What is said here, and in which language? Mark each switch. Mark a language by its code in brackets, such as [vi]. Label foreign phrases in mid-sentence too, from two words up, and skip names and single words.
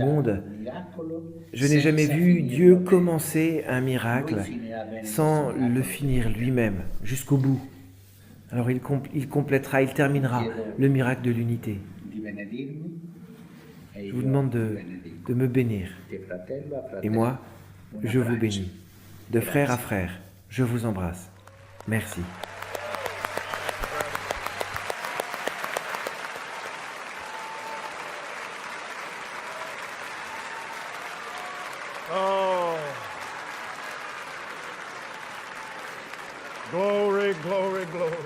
[it] incominciato [fr] monde, [it] un miracolo [fr] je n'ai jamais [it] senza [fr] vu [it] finirlo [fr] Dieu [it] bene. [fr] commencer un miracle [it] Lui finirà bene [fr] sans [it] questo [fr] le [it] miracolo. [fr] finir lui-même, jusqu'au bout. Alors il complétera, il terminera le miracle de l'unité. [it] Di benedirmi e [fr] Je vous [it] io [fr] demande [it] vi [fr] de [it] benedico. [fr] me bénir. [it] Di fratello a fratello. [fr] Et moi, [it] Un [fr] je vous [it] abbraccio. [fr] bénis. De frère à frère, je vous embrasse. Merci. Oh. [en] Glory, glory, glory.